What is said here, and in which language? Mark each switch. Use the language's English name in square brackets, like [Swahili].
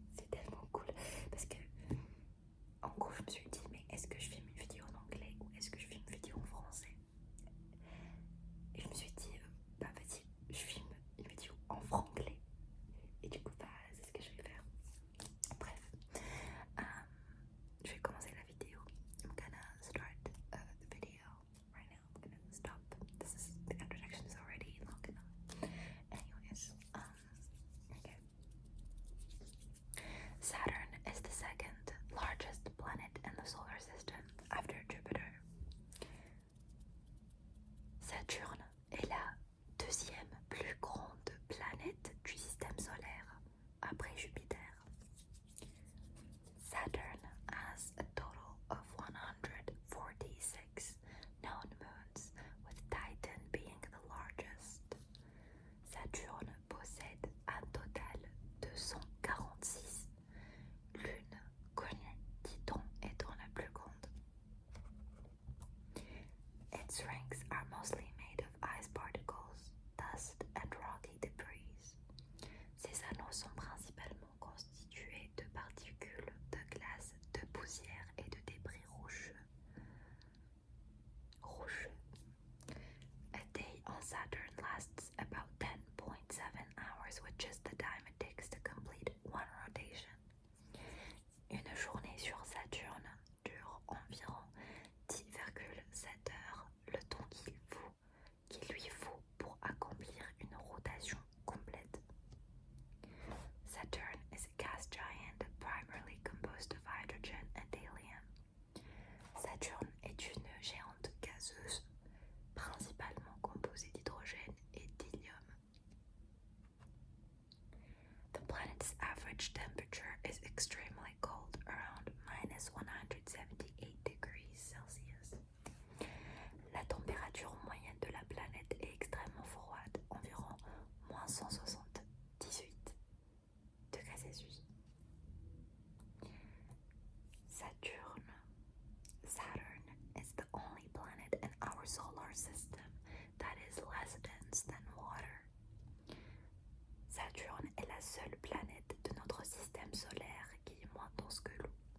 [French] C'est tellement cool parce que en gros je me suis dit, mais est-ce que je filme une vidéo en anglais ou est-ce que je filme une vidéo en français? Et je me suis dit, vas-y, je filme une vidéo en franglais. Et du coup, c'est ce que je vais faire. Bref, je vais commencer la vidéo. [English] I'm gonna start the video right now. I'm gonna stop. The introduction is already long enough. Anyways, okay. Saturn is the second largest planet in the solar system after Jupiter. [French] Saturne est la deuxième plus grande planète du système solaire après Jupiter. [English] Saturn has a total of 146 known moons, with Titan being the largest. [French] Saturne possède un total de 146 lunes connues, Titan étant la plus grande. [English] Its rings are mostly made of ice particles, dust and rocky debris. [French] Ces anneaux sont principalement constitués de particules de glace, de poussière et de débris rocheux. [English] A day on Saturn lasts about 10.7 hours, which is the time it takes to complete one rotation. [French] Une journée sur Saturne dure environ 10,7 heures, le temps qu'il lui faut pour accomplir une rotation complète. [English] Saturn is a gas giant primarily composed of hydrogen and helium. [French] Saturne est une géante gazeuse principalement composée d'hydrogène et d'hélium. [English] The planet's average temperature is extremely cold, around -178 degrees Celsius. [French] La température moyenne de la planète est extrêmement froide, environ -178 degrés Celsius. [English] Saturn is the only planet in our solar system that is less dense than water. [French] Saturne est la seule planète de notre système solaire qui est moins dense que l'eau.